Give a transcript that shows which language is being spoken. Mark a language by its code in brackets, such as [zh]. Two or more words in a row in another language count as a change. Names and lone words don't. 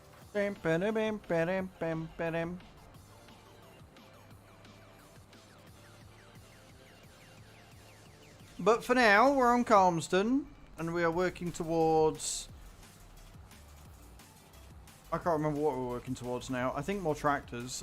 [en] Bam, ba-dam, bam, ba-dam, bam, ba-dam. But for now, we're on Calmsden, and we are working towards... I can't remember what we're working towards now. I think more tractors.